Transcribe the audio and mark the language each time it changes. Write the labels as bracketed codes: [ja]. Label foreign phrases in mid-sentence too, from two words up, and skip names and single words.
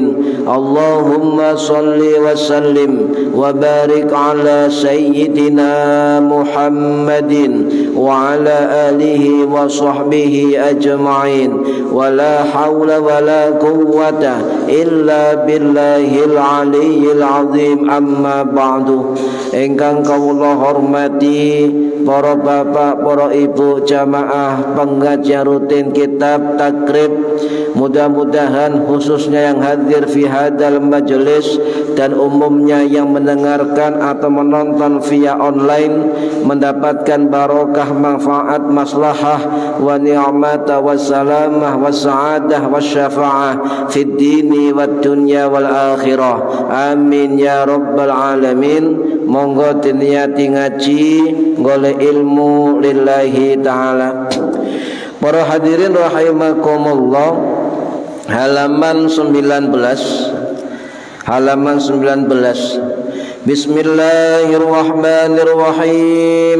[ar] اللهم صل وسلم وبارك على سيدنا محمد وعلى آله وصحبه أجمعين. ولا حول ولا قوة إلا بالله العلي العظيم. أما بعد. [jv] Ingkang kawula hormati para bapak, para ibu jamaah pengajian rutin kitab takrib, [id] mudah-mudahan khususnya yang hadir [ar] في هذا المجلس [id] dan umumnya yang mendengarkan atau menonton via online mendapatkan barokah, manfaat, maslahah [ar] ونعمة وسلامة وسعادة وشفاعة في الدين والدنيا والآخرة. آمين يا رب العالمين. [jv] Monggo diniati ngaji golek ilmu [ar] لله تعالى. [id] Para hadirin rahimakumullah, halaman 19. [ar] بسم الله الرحمن الرحيم.